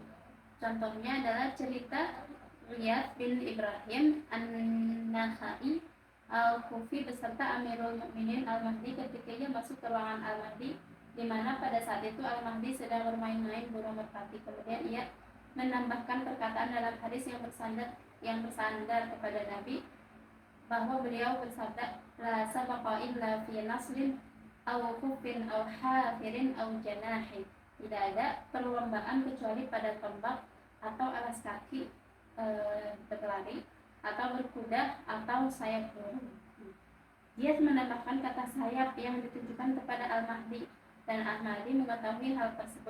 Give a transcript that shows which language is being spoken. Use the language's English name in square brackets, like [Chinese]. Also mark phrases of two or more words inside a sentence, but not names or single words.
[Indonesian] Contohnya adalah cerita Riyad bin Ibrahim An-Nakhai Al-Kufi beserta Amirul Mukminin Al-Mahdi ketika ia masuk ke ruangan Al-Mahdi, di mana pada saat itu Al-Mahdi sedang bermain-main burung merpati. Kemudian ia menambahkan perkataan dalam hadis yang bersandar kepada Nabi bahwa beliau bersabda, [Arabic] لا سبق إلا في نصل أو خف أو حافر أو جناح. [Indonesian] Tidak ada perlombaan kecuali pada tombak atau alas kaki berlari atau berkuda atau sayap burung. Dia menambahkan kata sayap yang ditujukan kepada Al-Mahdi, dan Al-Mahdi mengetahui hal tersebut.